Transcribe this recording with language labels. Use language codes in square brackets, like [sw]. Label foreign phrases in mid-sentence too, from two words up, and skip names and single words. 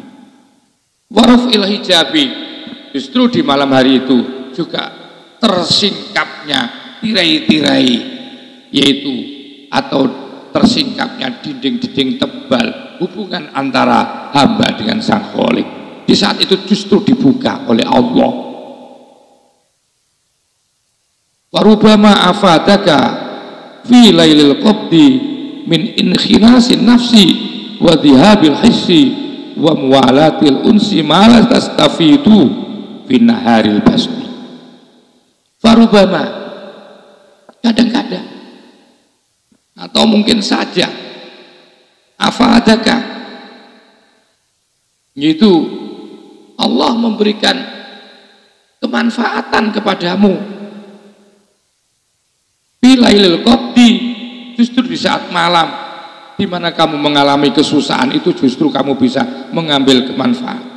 [ar] ورفع الحجاب, [id] justru di malam hari itu juga tersingkapnya tirai-tirai, yaitu atau tersingkapnya dinding-dinding tebal hubungan antara hamba dengan Sang Khalik. Di saat itu justru dibuka oleh Allah. [ar] وربما أفادك في ليل القبض من انخناس النفس وذهاب الحس وموالاة الأنس ما لا تستفيد في نهار البصر. [id] Farubama, kadang-kadang atau mungkin saja afadaka, yaitu Allah memberikan kemanfaatan kepadamu [ar] بليل القبض, [id] justru di saat malam di mana kamu mengalami kesusahan itu justru kamu bisa mengambil kemanfaatan.